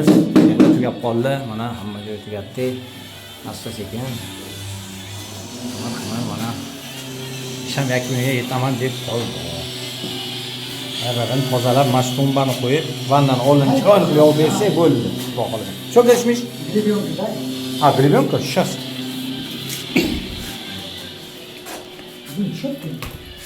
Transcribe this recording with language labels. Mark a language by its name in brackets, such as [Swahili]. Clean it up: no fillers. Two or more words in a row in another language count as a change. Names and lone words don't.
[Uzbek] Endi tugab qoldi. Mana hamma joy tugatdi. Asta-sekin. Mana isham yakuniga yetaman deb qoldi. Aynan tozalab, mana shu tumbani qo'yib, vandan oldin chiqarib yo'q bersak bo'ldi. Xudo xolasa. [Russian] Что говоришь, Миш? Гребенка, да? А, гребенка? Сейчас.